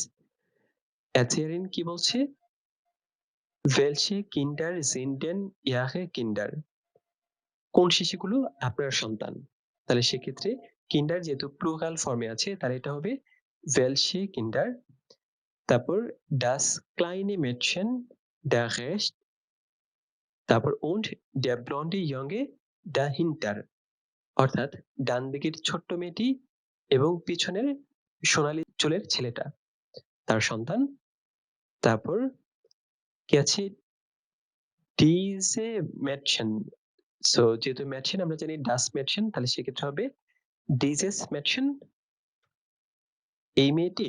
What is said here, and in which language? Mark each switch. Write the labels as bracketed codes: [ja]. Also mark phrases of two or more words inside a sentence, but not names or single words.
[bn] এথেরিন কি বলছে, [de] Welche Kinder sind Ihre Kinder, [bn] কোন শিশুগুলো আপনার সন্তান। তাহলে সেক্ষেত্রে কিন্ডার যেহেতু প্লুরাল ফর্মে আছে তাহলে এটা হবে [de] welche Kinder. তারপর das kleine Mädchen da rechts, তারপর und der blonde Junge dahinter, [bn] অর্থাৎ ডান দিকের ছোট্ট মেয়েটি এবং পিছনের সোনালী চুলের ছেলেটা তার সন্তান। তারপর কি আছে, [de] dieses Mädchen. [bn] সো যেহেতু ম্যাটসেন আমরা জানি [de] das Mädchen, [bn] তাহলে সেক্ষেত্রে হবে [de] dieses Mädchen, [bn] এই মেয়েটি।